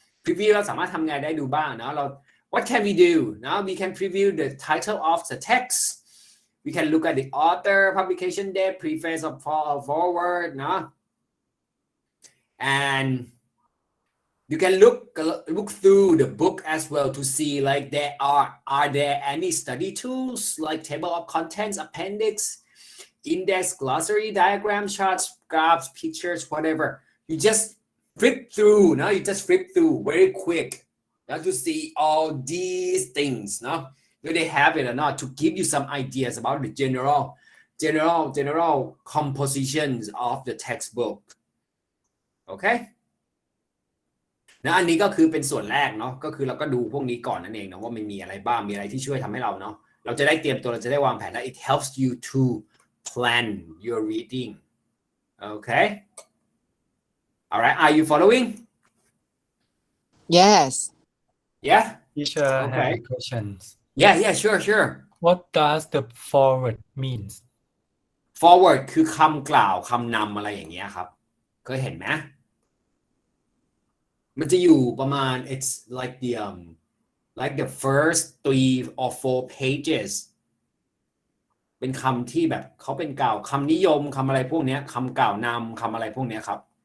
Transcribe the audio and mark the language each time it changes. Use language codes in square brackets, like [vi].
[th] Preview เราสามารถทำไงได้ดูบ้างนะเรา [en] What can we do? Now we can preview the title of the text. We can look at the author, publication date, preface or forward, no? And you can look through the book as well to see like are there any study tools like table of contents, appendix, index, glossary, diagram, charts, graphs, pictures, whatever. You just flip through, no? You just flip through very quick. Now to see all these things, no? Whether they have it or not, to give you some ideas about the general compositions of the textbook. Okay? [th] นะอันนี้ก็คือเป็นส่วนแรกเนาะก็คือเราก็ดูพวกนี้ก่อนนั่นเองเนาะว่ามันมีอะไรบ้างมีอะไรที่ช่วยทำให้เราเนาะเราจะได้เตรียมตัวเราจะได้วางแผนและ [en] it helps you to plan your reading. Okay? All right, are you following? yes Yeah? Teacher Okay. have questions. Yeah, sure. What does the forward means? [th] Forward คือคำกล่าวคำนำอะไรอย่างเงี้ยครับเคยเห็นไหมมันจะอยู่ประมาณ [en] it's like the first 3 or 4 pages [th] เป็นคำที่แบบเขาเป็นกล่าวคำนิยมคำอะไรพวกเนี้ยคำกล่าวนำคำอะไรพวกเนี้ยครับ